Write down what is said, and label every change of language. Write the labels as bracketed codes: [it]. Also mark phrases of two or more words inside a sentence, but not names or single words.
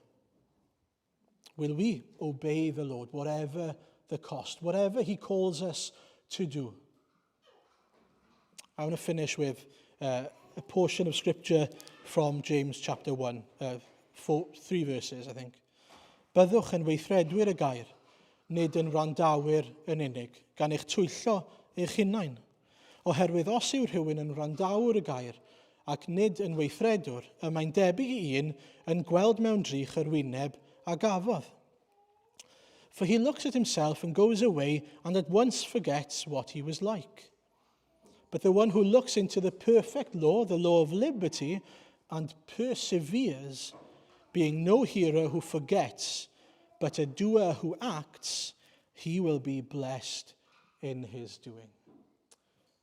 [en] Will we obey the Lord, whatever the cost, whatever he calls us to do? I want to finish with a portion of scripture from James chapter 1, 3 verses, I think. [cy] Byddwch yn weithredwyr y gair, nid yn randawyr yn unig, gan eich twyllo eich hunain. Oherwydd os yw rhywun yn randawr y gair ac nid yn weithredwr, y mae'n debyg I un yn gweld mewn drych yr wyneb a gafodd. [en] For he looks at himself and goes away and at once forgets what he was like. But the one who looks into the perfect law, the law of liberty, and perseveres, being no hearer who forgets, but a doer who acts, he will be blessed in his doing.